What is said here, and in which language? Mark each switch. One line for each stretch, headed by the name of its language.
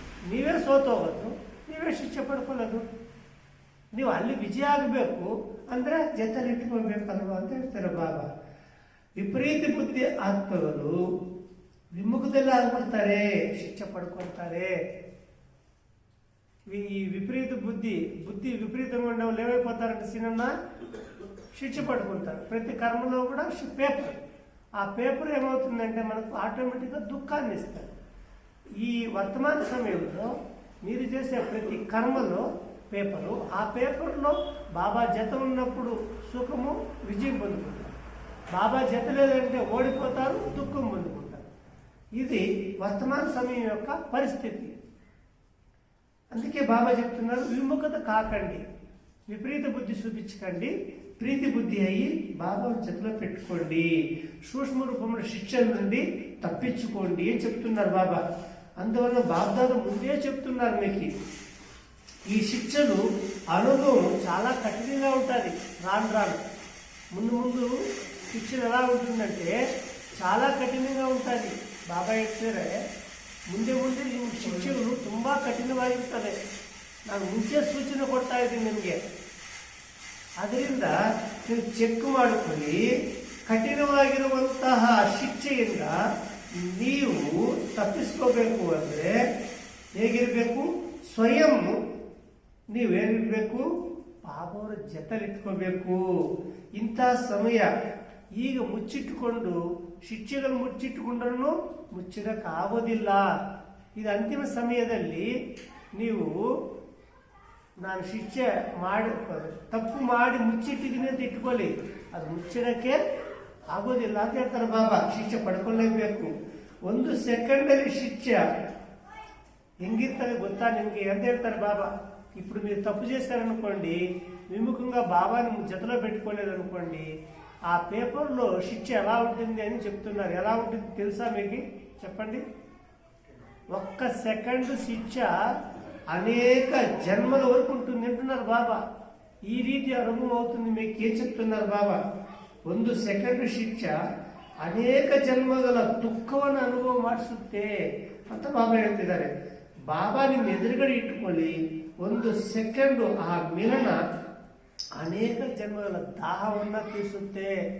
Kannada: ನೀವೇ ಸೋತೋಗೋದು, ನೀವೇ ಶಿಕ್ಷೆ ಪಡ್ಕೊಳ್ಳೋದು. ನೀವು ಅಲ್ಲಿ ವಿಜಯ ಆಗಬೇಕು ಅಂದ್ರೆ ಜೊತೆಲಿ ಇಟ್ಕೊಳ್ಬೇಕಲ್ವಾ ಅಂತ ಹೇಳ್ತಾರೆ ಬಾಬಾ. ವಿಪರೀತ ಬುದ್ಧಿ ಆತ್ಮಗಳು ವಿಮುಖದಲ್ಲಿ ಆಗ್ಬಿಡ್ತಾರೆ, ಶಿಕ್ಷೆ ಪಡ್ಕೊಳ್ತಾರೆ.
Telugu: ఈ విపరీత బుద్ధి విపరీతంగా ఉండే వాళ్ళు ఏమైపోతారంటే సినిమా శిక్ష పడుకుంటారు. ప్రతి కర్మలో కూడా పేపర్, ఆ పేపర్ ఏమవుతుందంటే మనకు ఆటోమేటిక్గా దుఃఖాన్ని ఇస్తారు. ఈ వర్తమాన సమయంలో మీరు చేసే ప్రతి కర్మలో పేపరు, ఆ పేపర్లో బాబా జత ఉన్నప్పుడు సుఖము, విజయం పొందుకుంటారు. బాబా జత లేదంటే ఓడిపోతారు, దుఃఖం పొందుకుంటారు. ఇది వర్తమాన సమయం యొక్క పరిస్థితి. అందుకే బాబా చెప్తున్నారు, విముఖత కాకండి, విపరీత బుద్ధి చూపించకండి, ప్రీతి బుద్ధి అయ్యి బాబా జతలో పెట్టుకోండి, సూక్ష్మ రూపంలో శిక్షల నుండి తప్పించుకోండి అని చెప్తున్నారు బాబా. అందువల్ల బాబ్దాదు ముందే చెప్తున్నారు మీకు, ఈ శిక్షలు అనుభవం చాలా కఠినంగా ఉంటుంది. రాను ముందు శిక్షణ ఎలా ఉంటుందంటే చాలా ಕಠಿಣಂగా ఉంటుంది.
Kannada: ಬಾಬಾ ಹೇಳ್ತಾರೆ, ಮುಂದೆ ನಿಮ್ಮ ಶಿಕ್ಷೆಗಳು ತುಂಬ ಕಠಿಣವಾಗಿರ್ತದೆ. ನಾನು ಮುಂಚೆ ಸೂಚನೆ ಕೊಡ್ತಾ ಇದ್ದೀನಿ ನಿಮಗೆ. ಅದರಿಂದ ನೀವು ಚೆಕ್ ಮಾಡಿಕೊಳ್ಳಿ. ಕಠಿಣವಾಗಿರುವಂತಹ ಶಿಕ್ಷೆಯಿಂದ ನೀವು ತಪ್ಪಿಸ್ಕೋಬೇಕು ಅಂದರೆ ಹೇಗಿರಬೇಕು? ಸ್ವಯಂ ನೀವೇನಿರಬೇಕು? ಬಾಬಾವರ ಜೊತೆಲಿಟ್ಕೋಬೇಕು. ಇಂಥ ಸಮಯ ಈಗ ಮುಚ್ಚಿಟ್ಟುಕೊಂಡು ಶಿಕ್ಷೆಗಳು ಮುಚ್ಚಿಟ್ಟುಕೊಂಡ್ರೂ ಮುಚ್ಚಿಡಕ್ಕಾಗೋದಿಲ್ಲ. ಇದು ಅಂತಿಮ ಸಮಯದಲ್ಲಿ ನೀವು ನಾನು ಶಿಕ್ಷೆ ಮಾಡಿ ತಪ್ಪು ಮಾಡಿ ಮುಚ್ಚಿಟ್ಟಿದ್ದೀನಿ ಅಂತ ಇಟ್ಕೊಳ್ಳಿ, ಅದು ಮುಚ್ಚಿಡಕ್ಕೆ ಆಗೋದಿಲ್ಲ ಅಂತ ಹೇಳ್ತಾರೆ ಬಾಬಾ. ಶಿಕ್ಷೆ ಪಡ್ಕೊಳ್ಳೇಬೇಕು. 1 ಸೆಕೆಂಡಲ್ಲಿ ಶಿಕ್ಷೆ ಹೆಂಗಿರ್ತದೆ ಗೊತ್తా నిಮಗೆ ఎంత ಹೇಳ್ತಾರೆ బాబా.
Telugu: ఇప్పుడు మీరు తప్పు చేశారనుకోండి, విముఖంగా బాబాని జతలో పెట్టుకోలేదు అనుకోండి, ఆ పేపర్లో శిక్ష ఎలా ఉంటుంది అని చెప్తున్నారు. ఎలా ఉంటుంది తెలుసా మీకు? చెప్పండి. 1 సెకండ్ శిక్ష అనేక జన్మల వరకు ఉంటుంది అంటున్నారు బాబా. ఈ ರೀತಿ అనుభవం అవుతుంది మీకు. ఏం చెప్తున్నారు బాబా?
Kannada: 1 ಸೆಕೆಂಡ್ ಶಿಕ್ಷ ಅನೇಕ ಜನ್ಮಗಳ ದುಃಖವನ್ನು ಅನುಭವ ಮಾಡಿಸುತ್ತೆ ಅಂತ ಬಾಬಾ ಹೇಳ್ತಿದ್ದಾರೆ. ಬಾಬಾ ನಿಮ್ಮ ಎದುರುಗಡೆ ಇಟ್ಟುಕೊಳ್ಳಿ, 1 ಸೆಕೆಂಡ್ ಆ ಮಿಲನ ಅನೇಕ ಜನ್ಮಗಳ ದಾಹವನ್ನ ತೀರಿಸುತ್ತೆ.